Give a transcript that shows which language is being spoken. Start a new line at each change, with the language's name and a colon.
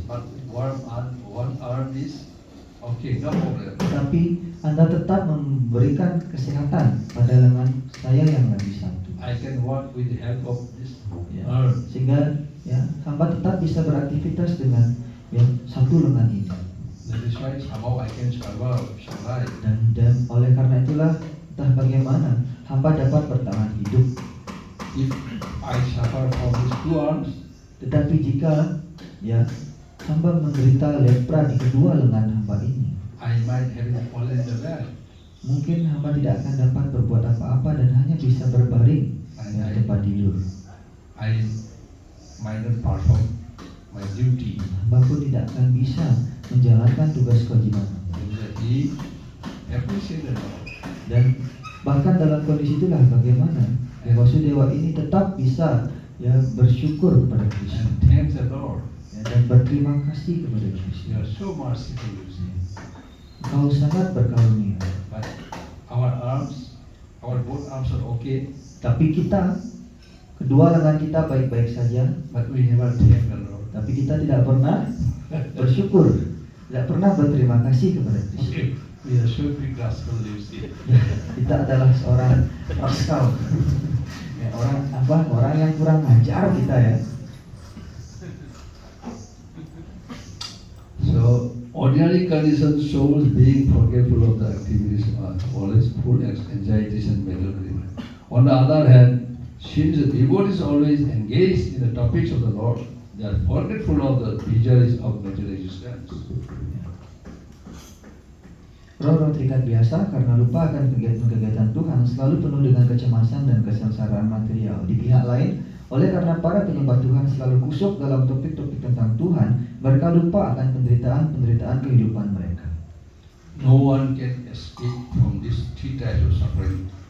English: But one arm is okay, no problem.
Indonesian: Tapi Anda tetap memberikan kesehatan pada lengan saya yang lagi satu.
English: I can work with the help of this
Indonesian: Ya,
English: arm.
Indonesian: sehingga ya hamba tetap bisa beraktivitas dengan yang satu lengan ini.
English: That is why somehow I can survive.
Indonesian: Dan oleh karena itulah entah bagaimana hamba dapat bertahan hidup.
English: If I suffer from these two arms,
Indonesian: Tetapi jika ya hamba menderita lepra di kedua lengan hamba ini,
English: I might have fallen in the well.
Indonesian: mungkin hamba tidak akan dapat berbuat apa-apa dan hanya bisa berbaring di tempat tidur.
English: I might not perform my duty.
Indonesian: Hamba pun tidak akan bisa menjalankan tugas kewajiban.
English: He appreciated Lord.
Indonesian: Dan bahkan dalam kondisi itulah bagaimana ya Vasudeva ini tetap bisa ya bersyukur kepada Krishna
English: And thanks the Lord.
Indonesian: ya, dan berterima kasih kepada
English: You
Indonesian: Krishna.
English: are so merciful, you see.
Indonesian: Kau sangat berkarunia.
English: But our both arms are okay,
Indonesian: Tapi kita, kedua lengan kita baik-baik saja,
English: but we never thank the Lord.
Indonesian: tapi kita tidak pernah bersyukur, tidak pernah berterima kasih kepada Krishna.
English: Okay, we are so big rascal, you see.
Indonesian: Ya, kita adalah seorang rascal, ya, orang yang kurang ajar kita ya.
English: So, ordinary condition souls being forgetful of the activities are always full of anxieties and melancholy. On the other hand, since the devotee is always engaged in the topics of the Lord, they are forgetful of the miseries of material existence.
Indonesian: Roh-roh terikat biasa karena lupa akan kegiatan-kegiatan Tuhan, selalu penuh dengan kecemasan dan kesengsaraan material. Di pihak lain, oleh karena para penyembah Tuhan selalu kusuk dalam topik-topik tentang Tuhan, mereka lupa akan penderitaan-penderitaan kehidupan mereka.
English: No one can escape from this three types of suffering.